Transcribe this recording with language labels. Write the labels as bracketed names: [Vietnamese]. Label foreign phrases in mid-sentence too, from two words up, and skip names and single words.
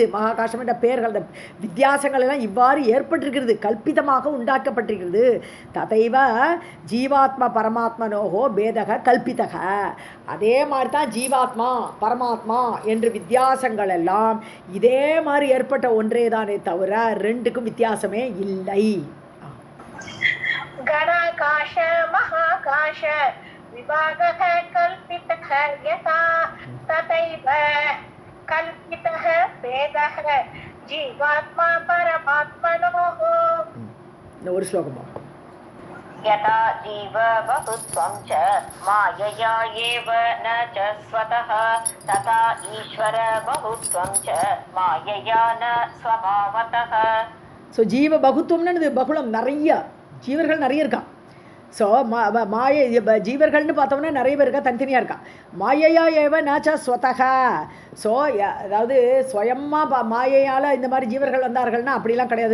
[Tamil] மகாகாசம் என்ற பெயர்கள், அந்த வித்தியாசங்கள் எல்லாம் இவ்வாறு ஏற்பட்டிருக்கிறது, கல்பிதமாக உண்டாக்கப்பட்டிருக்கிறது. [Sanskrit] तथैव जीवात्मा परमात्मनोः भेदः कल्पितः. [Tamil] அதே மாதிரி தான் ஜீவாத்மா பரமாத்மா என்று வித்தியாசங்கள் எல்லாம் இதே மாதிரி ஏற்பட்ட ஒன்றே தானே தவிர ரெண்டுக்கும் வித்தியாசமே இல்லை. [Sanskrit] घटाकाश महाकाश विभागः कल्पितः यथा तथैव कल्पितः भेदः जीवात्मा परमात्मनोः. [Tamil] ஒரு ஸ்லோகமா. [Sanskrit] यथा जीव बहुत्वं च मायया एव न च स्वतः तथा ईश्वर बहुत्वं च मायया न स्वभावतः. [Tamil] ஸோ ஜீவ பகுத்துவம்னு பகுளம், நிறைய ஜீவர்கள் நிறைய இருக்கா. ஸோ மாயை ஜீவர்கள்னு பார்த்தோம்னா நிறைய பேர் இருக்கா, தனித்தனியாக இருக்கா. [Sanskrit] मायया एव न च स्वतः. [Tamil] ஸோ அதாவது சுயமாக மாயையால் இந்த மாதிரி ஜீவர்கள் வந்தார்கள்னா அப்படிலாம் கிடையாது.